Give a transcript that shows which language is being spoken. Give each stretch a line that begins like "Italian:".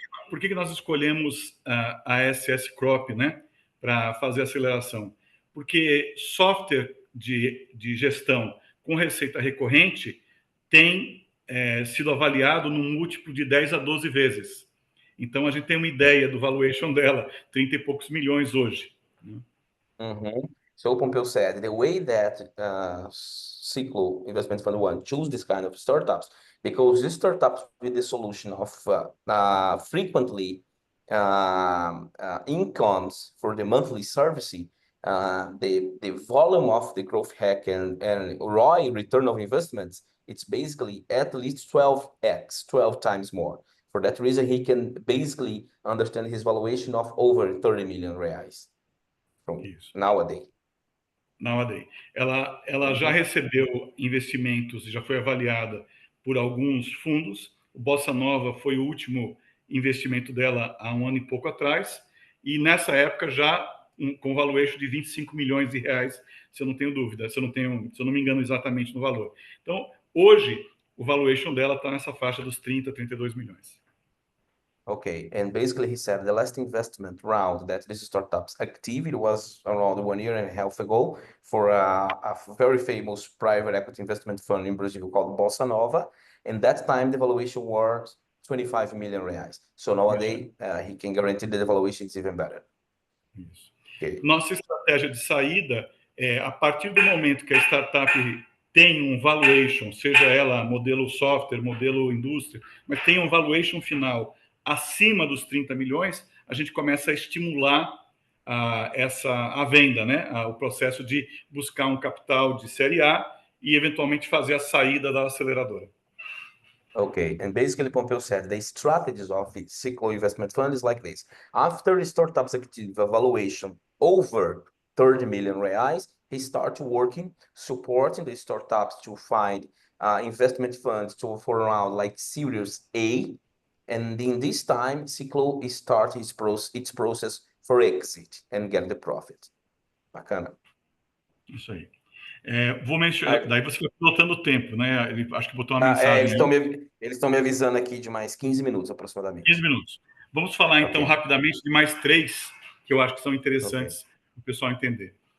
Portuguese: Por que nós escolhemos a SS Crop, né, para fazer a aceleração? Porque software de gestão com receita recorrente tem sido avaliado num múltiplo de 10 a 12 vezes. Então, a gente tem uma ideia do valuation dela, 30 e poucos milhões hoje.
English: So Pompeu said the way that Ciclo Investment Fund One choose this kind of startups, because these startups with the solution of frequently incomes for the monthly service, the volume of the growth hack and ROI, return of investments, it's basically at least 12x, 12 times more. For that reason, he can basically understand his valuation of over 30 million reais from nowadays.
Portuguese: Ela já recebeu investimentos, já foi avaliada por alguns fundos. O Bossa Nova foi o último investimento dela há um ano e pouco atrás, e nessa época já com valuation de 25 milhões de reais, se eu não tenho dúvida, se eu não me engano exatamente no valor. Então, hoje, o valuation dela está nessa faixa dos 30, 32 milhões.
English: Okay, and basically he said the last investment round that this startup's activity was around 1 year and a half ago for a very famous private equity investment fund in Brazil called Bossa Nova. And that time the valuation was 25 million reais. So nowadays he can guarantee that the valuation is even better.
Portuguese: Isso. Okay. Nossa estratégia de saída é, a partir do momento que a startup tem um valuation, seja ela modelo software, modelo indústria, mas tem um valuation final acima dos 30 milhões, a gente começa a estimular a venda, né? O processo de buscar um capital de série A e, eventualmente, fazer a saída da aceleradora.
English: Okay, and basically Pompeu said the strategies of the Ciclo Investment Fund is like this. After the startup's active valuation over 30 million reais, he starts working, supporting the startups to find investment funds for around like Series A. And in this time, Ciclo starts its process for exit and get the profit.
Portuguese: Bacana. Isso aí. Vou mencionar, daí você vai pilotando o tempo, né? Ele acho que botou uma mensagem. Eles estão me avisando aqui de mais 15 minutos aproximadamente. 15 minutos. Vamos falar então rapidamente de mais 3 que eu acho que são interessantes para o pessoal entender.